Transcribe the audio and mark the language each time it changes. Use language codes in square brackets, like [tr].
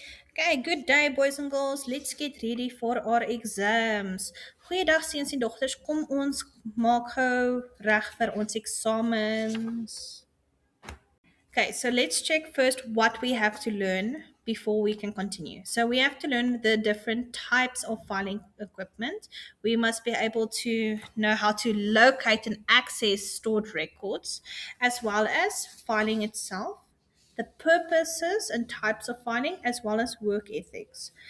[en] Okay, good day boys and girls. Let's get ready for our exams. [af] Goeiedag seuns en dogters. Kom ons maak gou reg vir ons eksamens. [en] Okay, so let's check first what we have to learn before we can continue. So we have to learn the different types of filing equipment. We must be able to know how to locate and access stored records, as well as filing itself, the purposes and types of filing, as well as work ethics.